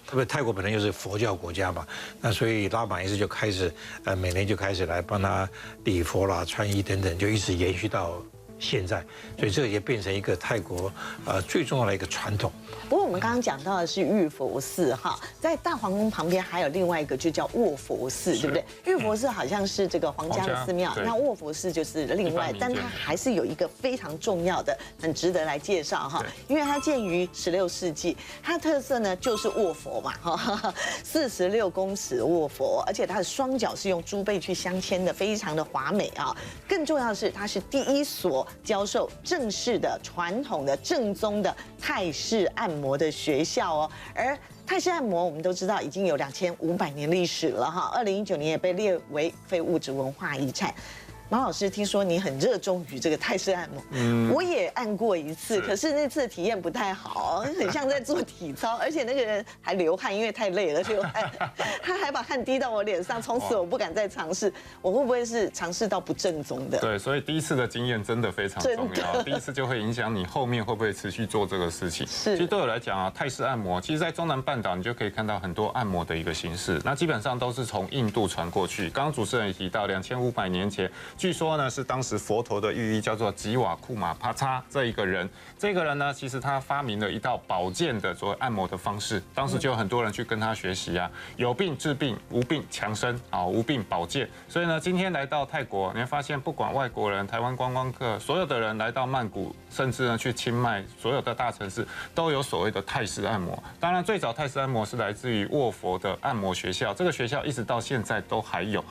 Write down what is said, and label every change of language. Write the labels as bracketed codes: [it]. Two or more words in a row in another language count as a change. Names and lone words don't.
[zh] 特別泰國本身又是佛教國家嘛，那所以拉瑪一世就開始每年就開始來幫他禮佛啦、穿衣等等，就一直延續到現在，所以這個也變成一個泰國最重要的一個傳統。不過我們剛剛講到的是玉佛寺哈，在大皇宮旁邊還有另外一個就叫臥佛寺，對不對？玉佛寺好像是這個皇家的寺廟，那臥佛寺就是另外，但它還是有一個非常重要的、很值得來介紹哈，因為它建於16世紀，它的特色呢就是臥佛嘛哈，46公尺臥佛，而且它的雙腳是用豬背去鑲嵌的，非常的華美啊。更重要的是，它是第一所教授正式的、傳統的、正宗的泰式按摩的學校哦。而泰式按摩我們都知道已經有2500年歷史了哈，2019年也被列為非物質文化遺產。馬老師，聽說你很熱衷於這個泰式按摩，我也按過一次，可是那次的體驗不太好，很像在做體操，而且那個人還流汗，因為太累了流汗，他還把汗滴到我臉上，從此我不敢再嘗試，我會不會是嘗試到不正宗的？對，所以第一次的經驗真的非常重要，第一次就會影響你後面會不會持續做這個事情。其實對我來講啊，泰式按摩，其實在中南半島你就可以看到很多按摩的一個形式，那基本上都是從印度傳過去。剛剛主持人也提到，2500年前據說呢是當時佛陀的御医叫做吉瓦库玛帕叉这一个人。这个人呢，其實他發明了一道保健的所謂按摩的方式，當時就有很多人去跟他學習啊，有病治病，無病強身啊，無病保健。所以呢，今天來到泰國，你會發現不管外國人、台灣觀光客，所有的人來到曼谷，甚至呢去清邁，所有的大城市都有所謂的泰式按摩。當然，最早泰式按摩是來自於臥佛的按摩學校，這個學校一直到現在都還有。